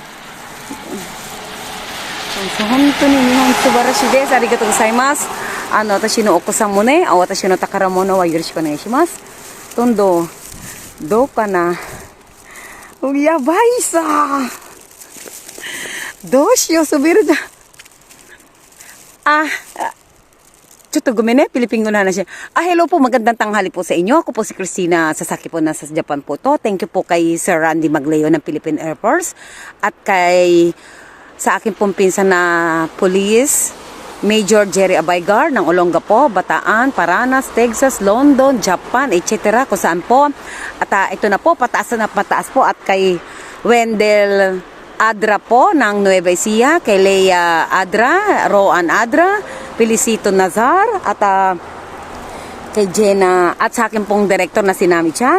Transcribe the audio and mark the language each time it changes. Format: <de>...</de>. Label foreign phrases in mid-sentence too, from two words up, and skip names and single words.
<ja>本当に日本素晴らしいです。ありがとうございます。私のお子さんもね、私の宝物はよろしくお願いします。どうかな。やばいさ。どうしよう、滑るじゃん。ちょっとごめんね,</ja> <tl>Pilipino na siya. Hello po, magandang tanghali po sa inyo. Ako po si Christina Sasaki po, nasa Japan po to.</tl> <en>Thank you</en> <tl>po kay Sir Randy Magleo ng Philippine Air Force. At sa akin pong pinsan na police, Major Jerry Abaygar ng Olongapo, Bataan, Paranas, Texas, London, Japan, etc. Kung saan po. At ito na po, pataas na pataas po. At kay Wendell Adra po ng Nueva Ecija, kay Leia Adra, Roan Adra, Felicito Nazar, at kay Jenna, at sa akin pong director na si Nami Chang.</tl>